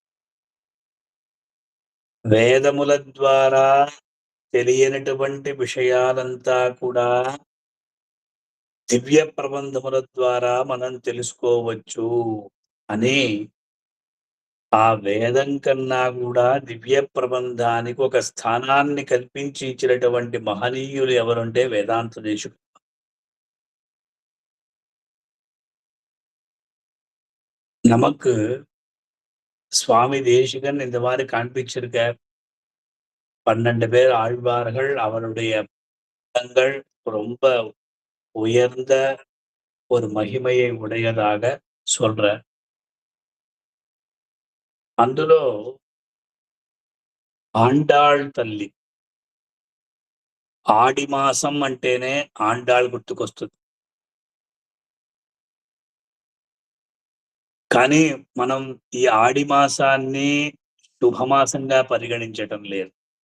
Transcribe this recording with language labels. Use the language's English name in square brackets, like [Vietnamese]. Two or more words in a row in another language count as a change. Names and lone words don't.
[Telugu] వేదముల ద్వారా తెలియనటువంటి విషయాలంతా కూడా దివ్య ప్రబంధముల ద్వారా మనం తెలుసుకోవచ్చు అని, ఆ వేదం కన్నా కూడా దివ్య ప్రబంధానికి ఒక స్థానాన్ని కల్పించి ఇచ్చినటువంటి మహనీయులు ఎవరుంటే వేదాంత దేశికులు. [Tamil] நமக்கு சுவாமி தேசிகன் இந்த மாதிரி காண்பிச்சிருக்கார். 12 பேர் ஆழ்வார்கள், அவருடைய பதங்கள் ரொம்ப உயர்ந்த ஒரு மகிமையை உடையதாக சொல்றார். [Telugu] అందులో ఆండాళ్ తల్లి, ఆడి మాసం అంటేనే ఆండాళ్ గుర్తుకొస్తుంది. కానీ మనం ఈ ఆడి మాసాన్ని శుభమాసంగా పరిగణించటం లేదు.